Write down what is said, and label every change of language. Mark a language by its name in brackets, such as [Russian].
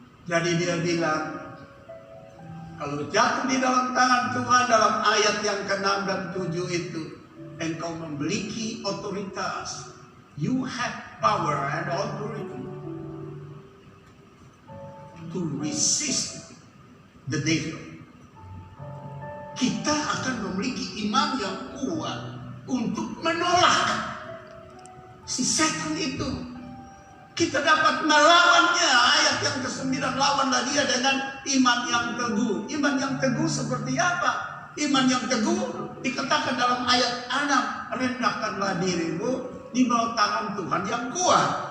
[Indonesian] Jadi dia bilang, kalau jatuh di dalam tangan Tuhan dalam ayat yang ke-6 dan 7 itu, engkau memiliki otoritas. [English] You have power and authority to resist the devil. [Indonesian] Kita akan memiliki iman yang kuat untuk menolak si setan itu. Kita dapat melawannya. Ayat yang ke-9, lawanlah dia dengan iman yang teguh. Iman yang teguh seperti apa? Iman yang teguh dikatakan dalam ayat 6, rendahkanlah dirimu di bawah tangan Tuhan yang kuat.